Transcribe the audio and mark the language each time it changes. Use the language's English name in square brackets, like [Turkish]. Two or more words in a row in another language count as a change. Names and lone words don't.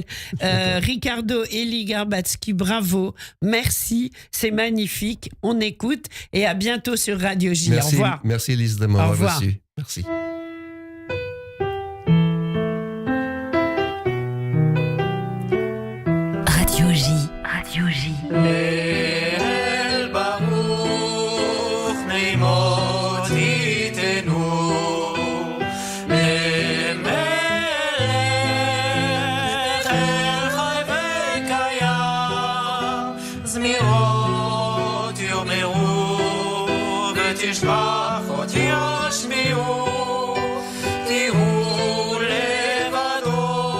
[French] Ricardo Eli Garbatsky, bravo. Merci, c'est magnifique. On écoute et à bientôt sur Radio J. Merci, Au revoir. merci Elise de Au m'avoir revoir. reçu. Merci. Radio J. Radio J. [Hebrew] ליל ברוך נעימות ייתנו למלך אל חי וקיים זמירות יאמרו ותשבחות ישמיעו כי הוא לבדו